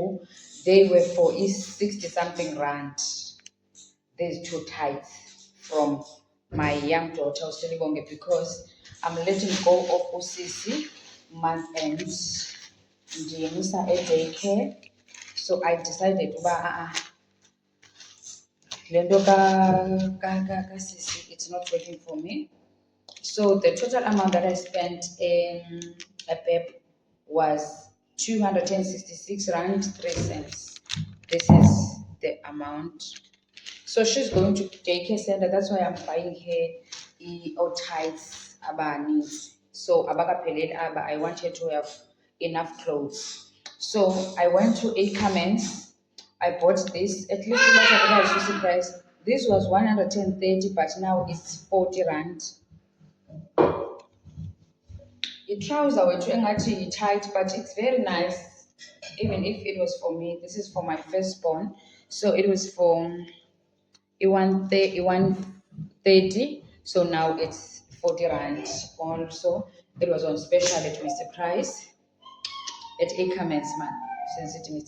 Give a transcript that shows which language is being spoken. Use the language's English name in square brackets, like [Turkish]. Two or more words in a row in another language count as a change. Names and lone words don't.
[English] They were for 60 something rand. These two tights from my young daughter Usilibonge, because I'm letting go of Usisi month end. [Xhosa] Ndiyemisa [English] daycare. So I decided [Xhosa] uba le nto kasisi, [English] it's not working for me. So the total amount that I spent in a PEP was 266 rand 3 cents. This is the amount. So she's going to daycare center. That's why I'm buying her all tights abani. So [Xhosa] abakapheleli aba, [English] I want her to have enough clothes. So I went to Ackermans. I bought this. At least I was surprised. This was 130, but now it's 40 rand. I [Xhosa] wethu engathi [English] tight, but it's very nice. Even if it was for me, this is for my firstborn. So it was for 130. So now it's 40 rand. Also, it was on special at Mr. Price, at Ackermans, man. Since it's Mr.